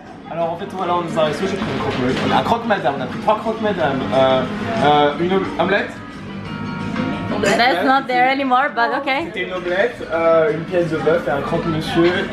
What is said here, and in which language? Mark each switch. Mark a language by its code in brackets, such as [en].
[fr] Alors en fait, voilà, on nous a reçu, j'ai pris un croque-madame. On a pris 3 croque-madame. Une omelette. [en] That's not there anymore, but okay. [fr] C'était une omelette, une pièce de bœuf et un croque-monsieur.